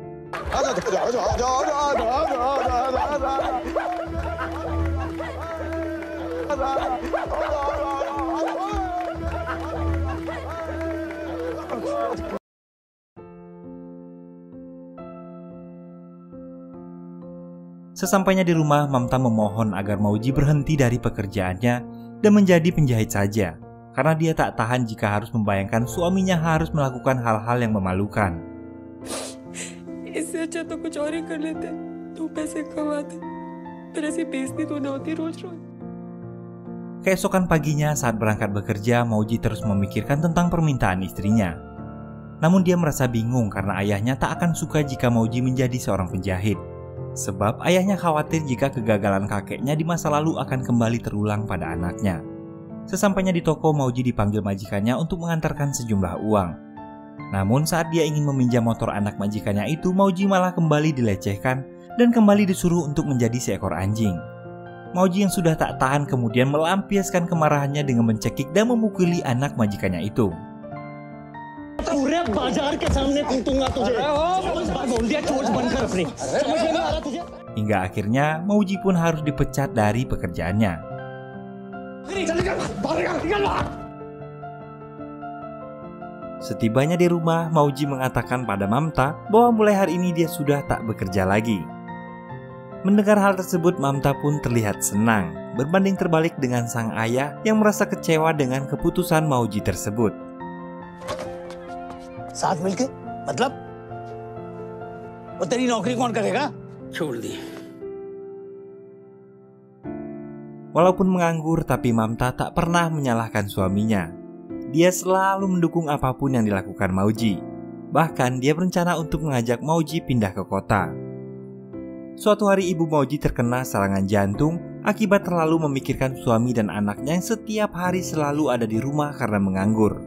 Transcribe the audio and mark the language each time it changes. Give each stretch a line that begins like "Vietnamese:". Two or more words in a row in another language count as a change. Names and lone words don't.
Indonesian: Sesampainya di rumah, Mamta memohon agar Mauji berhenti dari pekerjaannya dan menjadi penjahit saja, karena dia tak tahan jika harus membayangkan suaminya harus melakukan hal-hal yang memalukan.
Hindi: इससे अच्छा तो कुछ और ही कर लेते, तो पैसे कमाते, फिर ऐसी बेइज्जती तो ना होती रोज-रोज.
Indonesian: Keesokan paginya saat berangkat bekerja, Mauji terus memikirkan tentang permintaan istrinya. Namun dia merasa bingung karena ayahnya tak akan suka jika Mauji menjadi seorang penjahit. Sebab ayahnya khawatir jika kegagalan kakeknya di masa lalu akan kembali terulang pada anaknya. Sesampainya di toko, Mauji dipanggil majikannya untuk mengantarkan sejumlah uang. Namun saat dia ingin meminjam motor anak majikannya itu, Mauji malah kembali dilecehkan dan kembali disuruh untuk menjadi seekor anjing. Mauji yang sudah tak tahan kemudian melampiaskan kemarahannya dengan mencekik dan memukuli anak majikannya itu.
Hindi: पूरे बाजार के सामने कूटूंगा तुझे बोलिया चोर बनकर अपनी समझ में आ रहा तुझे.
Indonesian: Hingga akhirnya Mauji pun harus dipecat dari pekerjaannya. Setibanya di rumah, Mauji mengatakan pada Mamta bahwa mulai hari ini dia sudah tak bekerja lagi. Mendengar hal tersebut, Mamta pun terlihat senang, berbanding terbalik dengan sang ayah yang merasa kecewa dengan keputusan Mauji tersebut.
Hindi: साथ मिलके मतलब वो तेरी नौकरी कौन करेगा? छोड़ दी.
Indonesian: Walaupun menganggur, tapi Mamta tak pernah menyalahkan suaminya. Dia selalu mendukung apapun yang dilakukan Mauji. Bahkan dia berencana untuk mengajak Mauji pindah ke kota. Suatu hari ibu Mauji terkena serangan jantung akibat terlalu memikirkan suami dan anaknya yang setiap hari selalu ada di rumah karena menganggur.